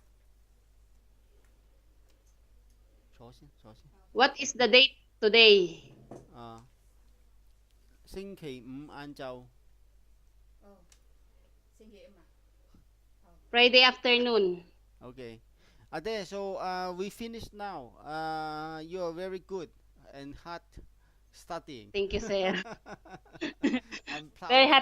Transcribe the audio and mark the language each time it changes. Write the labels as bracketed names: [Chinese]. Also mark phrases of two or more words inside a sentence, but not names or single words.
[Cantonese] 坐先。 [English] What is the date today? [Cantonese] 星期五晏晝 [English] Friday afternoon. Okay. Ade, so we finished now. You are very good and hard studying. Thank you, sir. I'm proud Very of hot